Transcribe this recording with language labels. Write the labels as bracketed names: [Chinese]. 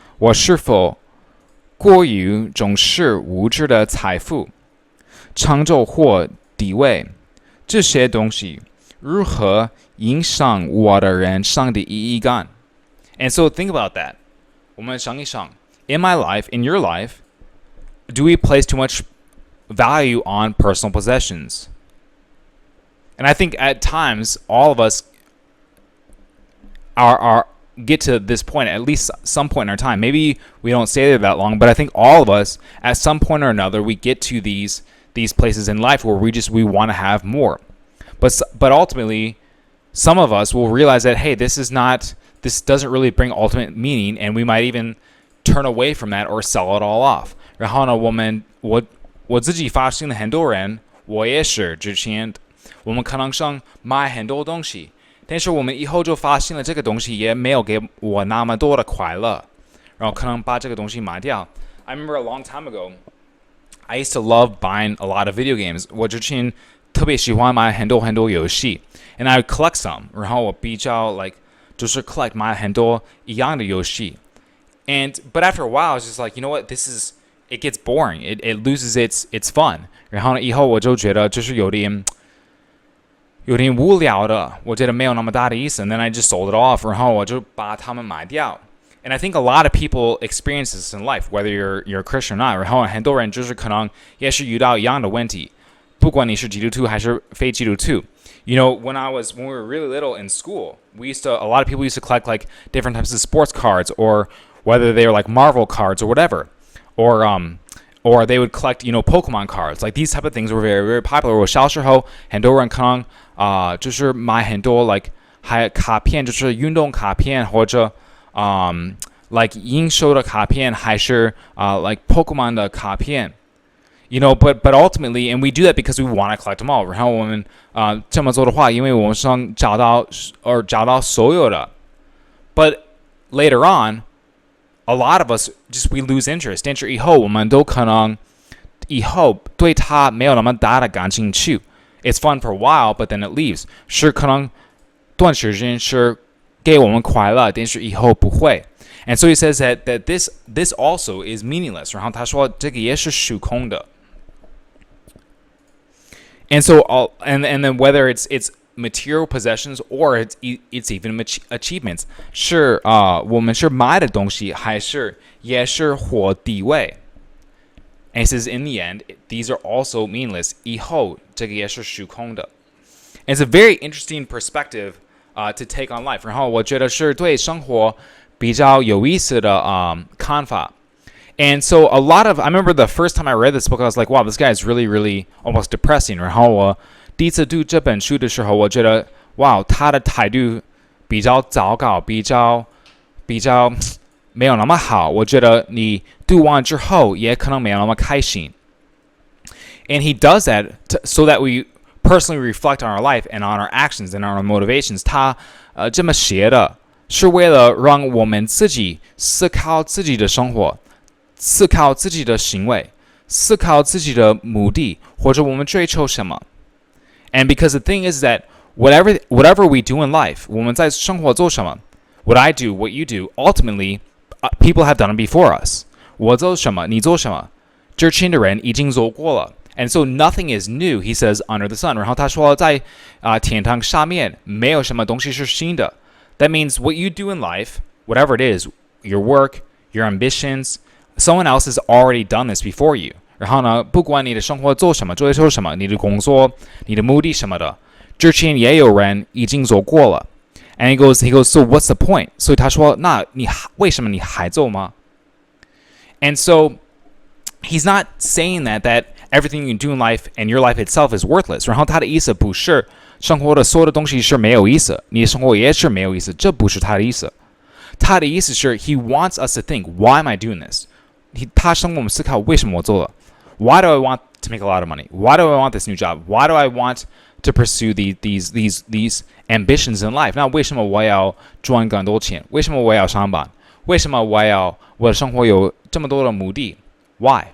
[Chinese] 我是否过于重视物质的财富、成就或地位？这些东西如何影响我的人生的意义感？ [English] And so think about that. [Chinese] 我们想一想 [English] In my life, in your life, do we place too much value on personal possessions? And I think at times all of us are get to this point at least some point in our time. Maybe we don't stay there that long, but I think all of us at some point or another we get to these places in life where we want to have more. But ultimately some of us will realize that hey, this doesn't really bring ultimate meaning, and we might even turn away from that or sell it all off. [Chinese] 然后呢，我自己发现了很多人，我也是之前，我们可能想买很多东西，但是我们以后就发现了这个东西也没有给我那么多的快乐，然后可能把这个东西卖掉。 [English] I remember a long time ago, I used to love buying a lot of video games. [Chinese] 我之前特别喜欢买很多游戏 ， [English] and I would collect some. [Chinese] 然后我比较就是 collect 买很多一样的游戏 [English] ，but after a while, I was just like, you know what, it gets boring. It loses its fun. [Chinese] 然后呢，以后我就觉得就是有点无聊的，我觉得没有那么大的意思。 [English] And then I just sold it off. [Chinese] 然后我就把它们卖掉。 [English] And I think a lot of people experience this in life, whether you're a Christian or not. [Chinese] 然后很多人就是可能也是遇到一样的问题，不管你是基督徒还是非基督徒。 [English] When we were really little in school, a lot of people used to collect like different types of sports cards, or whether they were like Marvel cards or whatever. Or they would collect, Pokemon cards. Like these type of things were very, very popular. [Chinese] 我小时候很多人可能就是买很多 like 卡片，就是运动卡片或者 like 应收的卡片还是like Pokemon 的卡片。 [English] But ultimately, and we do that because we want to collect them all. [Chinese] 然后我们这么做的话，因为我们想找到所有的。 [English] But later on, a lot of us just we lose interest. [Chinese] 但是以后我们都可能以后对它没有那么大的感兴趣。 [English] It's fun for a while, but then it leaves. [Chinese] 是可能短时间是给我们快乐，但是以后不会。 [English] And so he says that this also is meaningless. [Chinese] 然后他说这个也是虚空的。 [English] And so and then whether it's material possessions or it's even achievements, [Chinese] 是我们是买的东西还是也是或地位。 [English] And he says in the end, these are also meaningless. [Chinese] 以后这个也是虚空的。 [English] And it's a very interesting perspective to take on life. [Chinese] 然后我觉得是对生活比较有意思的看法。 [English] And so I remember the first time I read this book, I was like, wow, this guy is really, really almost depressing. [Chinese] 然后我第一次读这本书的时候，我觉得，哇，他的态度比较糟糕，比较没有那么好。我觉得你读完之后也可能没有那么开心。 [English] And he does that so that we personally reflect on our life and on our actions and on our motivations. [Chinese] 他这么写的是为了让我们自己思考自己的生活。思考自己的行为，思考自己的目的，或者我们追求什么。 [English] And because the thing is that whatever we do in life, [Chinese] 我们在生活做什么 [English] what I do, what you do, ultimately, people have done it before us. [Chinese] 我做什么，你做什么，之前的人已经做过了。 [English] And so nothing is new, he says, under the sun. [Chinese] 然后他说在天堂上面没有什么东西是新的。 [English] That means what you do in life, whatever it is, your work, your ambitions, someone else has already done this before you. [Chinese] 然后呢，不管你的生活做什么，追求什么，你的工作、你的目的什么的，之前也有人已经做过了。 [English] And he goes, so what's the point? [Chinese] 所以他说，那你为什么你还做吗？ [English] And so he's not saying that everything you do in life and your life itself is worthless. [Chinese] 然后他的意思不是生活的所有的东西是没有意思，你的生活也是没有意思，这不是他的意思。他的意思是 [English] he wants us to think, why am I doing this? [Chinese] 他想我们思考为什么我做了。 [English] Why do I want to make a lot of money? Why do I want this new job? Why do I want to pursue these ambitions in life? [Chinese] 那为什么我要赚更多钱？为什么我要上班？为什么我的生活有这么多的目的 ？ [English] Why?